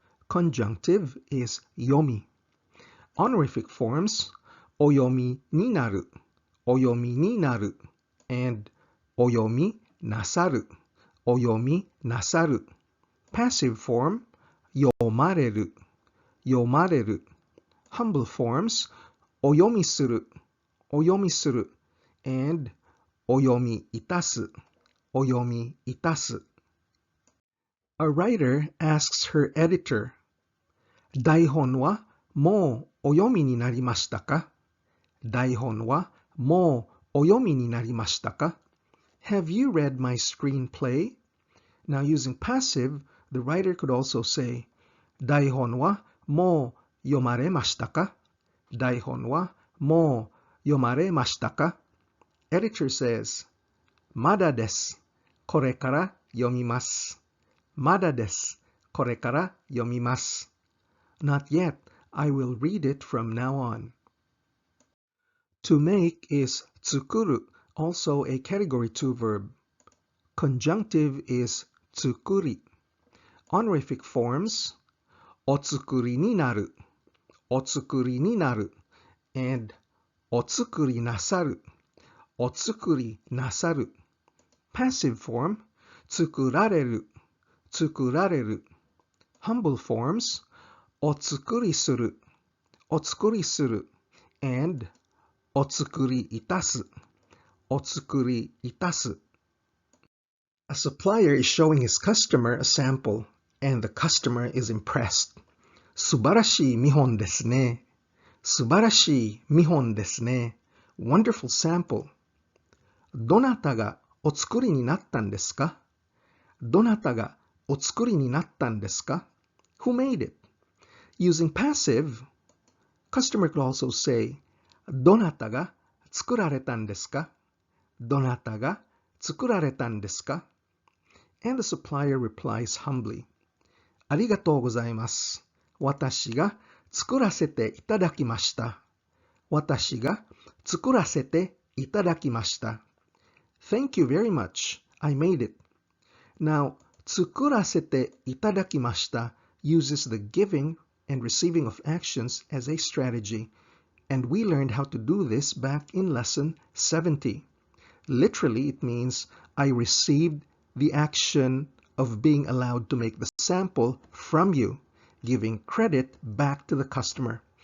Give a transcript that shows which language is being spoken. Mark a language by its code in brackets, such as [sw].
[en] Conjunctive is 読み. Honorific forms お読みになる, お読みになる and お読みなさる, お読みなさる. Passive form 読まれる, 読まれる. Humble forms お読みする, お読みする and お読みいたす, お読みいたす. A writer asks her editor, [ja] 台本はもうお読みになりましたか? 台本はもうお読みになりましたか? [en] Have you read my screenplay? Now using passive, the writer could also say, [ja] 台本はもう読まれましたか? 台本はもう読まれましたか? Editor says, まだです。これから読みます。まだです。これから読みます。 [en] Not yet. I will read it from now on. To make is 作る, also a category 2 verb. Conjunctive is 作り. Honorific forms お作りになる, お作りになる and お作りなさる, お作りなさる. Passive form 作られる, 作られる. Humble forms お作りする, お作りする and お作りいたす, お作りいたす. A supplier is showing his customer a sample, and the customer is impressed. [ja] 素晴らしい見本ですね。素晴らしい見本ですね。 [en] Wonderful sample. [ja] どなたがお作りになったんですか？どなたがお作りになったんですか？ [en] Who made it? Using passive, customer could also say, [ja] どなたが作られたんですか？どなたが作られたんですか？ [en] And the supplier replies humbly, [ja] ありがとうございます。私が作らせていただきました。私が作らせていただきました。 [en] Thank you very much. I made it. Now, [ja] 作らせていただきました [en] uses the giving and receiving of actions as a strategy, and we learned how to do this back in lesson 70. Literally, it means I received the action of being allowed to make the sample from you, giving credit back to the customer.